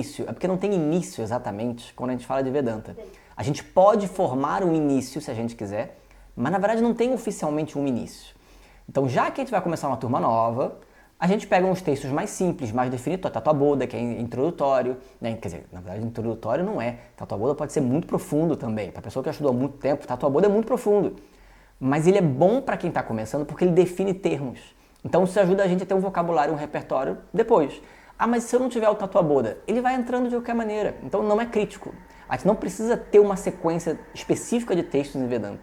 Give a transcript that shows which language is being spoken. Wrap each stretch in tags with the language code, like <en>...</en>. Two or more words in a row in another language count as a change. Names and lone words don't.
<pt>É porque não tem início exatamente quando a gente fala de Vedanta. A gente pode formar um início se a gente quiser, mas na verdade não tem oficialmente um início. Então, já que a gente vai começar uma turma nova, a gente pega uns textos mais simples, mais definidos, Tattva-Bodha, que é introdutório, né? Quer dizer, na verdade, introdutório não é. Tattva-Bodha pode ser muito profundo também. Para a pessoa que estudou há muito tempo, Tattva-Bodha é muito profundo. Mas ele é bom para quem está começando porque ele define termos. Então, isso ajuda a gente a ter um vocabulário, um repertório depois. Ah, mas se eu não tiver o Tattva-Bodha, ele vai entrando de qualquer maneira. Então, não é crítico. A gente não precisa ter uma sequência específica de textos em Vedanta.</pt>